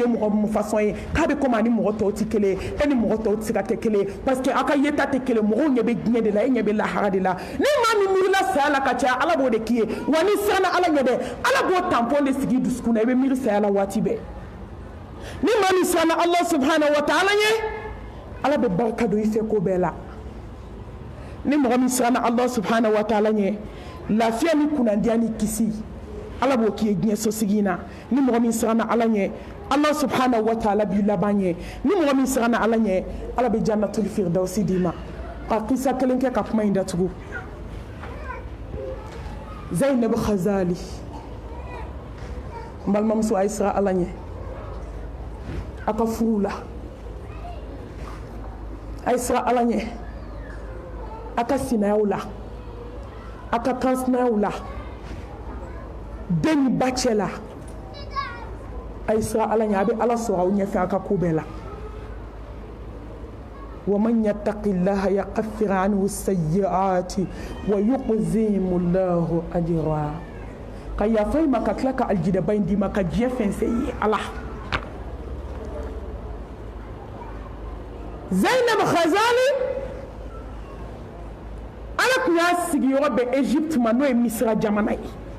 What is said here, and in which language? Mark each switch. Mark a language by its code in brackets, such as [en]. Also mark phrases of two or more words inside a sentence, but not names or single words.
[bm] mɔgɔ mun façon ye k'a bɛ komi a ni mɔgɔ tɔw tɛ kelen ye e ni mɔgɔ tɔw tɛ se ka kɛ kelen ye [fr] parce que [bm] a ka yeta tɛ kelen mɔgɔw ɲɛ bɛ diɲɛ de la e ɲɛ bɛ lahara de la ni maa min miirila saya la ka caya Ala b'o de k'i ye wa ni siranna Ala ɲɛ dɛ Ala b'o tampon de sigi i dusukun na i bɛ miiri saya la waati bɛɛ ni maa min siranna [ar] الله سبحانه وتعالى [bm] ɲɛ Ala bɛ barika don i fɛ ko bɛɛ la ni mɔgɔ min siranna [ar] الله سبحانه وتعالى [bm] ɲɛ lafiya ni kunnadiya ni kisi Ala b'o k'i ye diɲɛ sosigi in na ni mɔgɔ min siranna Ala ɲɛ [ar] الله سبحانه وتعالى [bm] b'i laban ɲɛ ni mɔgɔ min siranna Ala ɲɛ Ala bɛ [ar] جنة الفردوس [bm] d'i ma ka kisa kelen kɛ ka kuma in datugu Zainab Khazali n balimamuso a ye siran Ala ɲɛ a ka furu la a ye siran Ala ɲɛ a ka sinayaw la a ka kansinayaw la den ni ba cɛ la a ye siran Ala ɲɛ a bɛ Ala sɔrɔ aw ɲɛfɛ a ka ko bɛɛ la [ar] ومن يتق الله يكفر عنه السيئات ويعظم الله أجرا [bm] ka yafa ma ka tila ka aljidaba in d'i ma ka diɲɛ fɛn fɛn ye Ala Zainab Khazali Ala tun y'a sigiyɔrɔ bɛ Egypte ma n'o ye Misira jamana ye